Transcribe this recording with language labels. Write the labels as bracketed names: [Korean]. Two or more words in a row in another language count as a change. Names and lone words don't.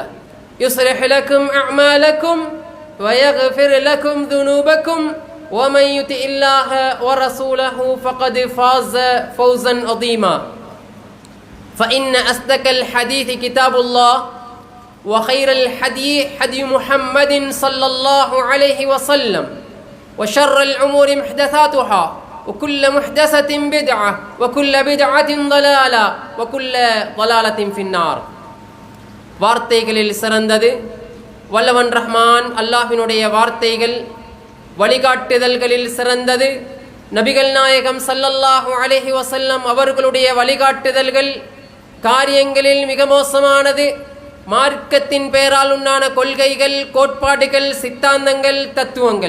[Arabic] يصلح لكم أعمالكم ويغفر لكم ذنوبكم ومن يطع الله ورسوله فقد فاز فوزا عظيما فإن أصدق الحديث كتاب الله وخير الحدي حدي محمد صلى الله عليه وسلم وشر الأمور محدثاتها وكل محدثة بدعة وكل بدعة ضلالة وكل ضلالة في النار. [Tamil] வார்த்தைகளில் சிறந்தது வல்லவன் ரஹ்மான் அல்லாஹ்வினுடைய வார்த்தைகள். வழிகாட்டுதல்களில் சிறந்தது நபிகள் நாயகம் [Arabic] صلى الله عليه وسلم [Tamil] அவர்களுடைய வழிகாட்டுதல்கள். காரியங்களில் மிக மோசமானது மார்க்கத்தின் பெயரால் உண்டான கொள்கைகள், கோட்பாடுகள், சித்தாந்தங்கள், தத்துவங்கள்.